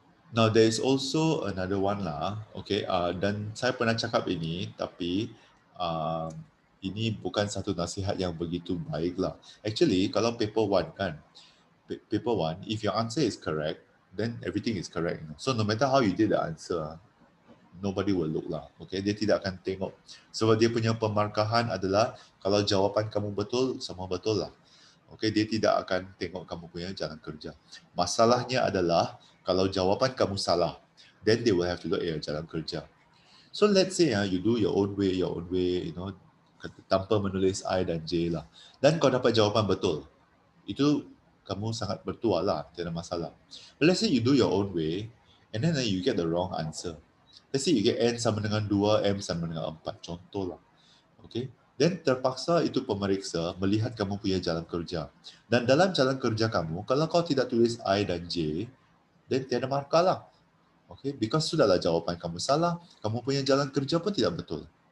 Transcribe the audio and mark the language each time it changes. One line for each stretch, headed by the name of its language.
English: Now there is also another one lah, okay.
Malay: Dan saya pernah cakap ini, tapi ini bukan satu nasihat yang begitu baik lah.
English: Actually, kalau paper 1 kan, paper 1, if your answer is correct, then everything is correct. So no matter how you did the answer, nobody will look lah.
Malay: Okay, dia tidak akan tengok. Sebab dia punya pemarkahan adalah kalau jawapan kamu betul, semua betul lah. Okay, dia tidak akan tengok kamu punya jalan kerja. Masalahnya adalah kalau jawapan kamu salah,
English: then they will have to look at your jalan kerja. So let's say you do your own way, you know,
Malay: tanpa menulis I dan J lah. Dan kau dapat jawapan betul. Itu kamu sangat bertuah lah, tiada masalah.
English: But let's say you do your own way, and then you get the wrong answer. Let's say you get N sama dengan 2, M sama dengan 4, contoh lah. Okay.
Malay: Dan terpaksa itu pemeriksa melihat kamu punya jalan kerja. Dan dalam jalan kerja kamu, kalau kau tidak tulis I dan J, then tiada markah lah.
English: Okay, because
Malay: sudahlah jawapan kamu salah, kamu punya jalan kerja pun tidak betul.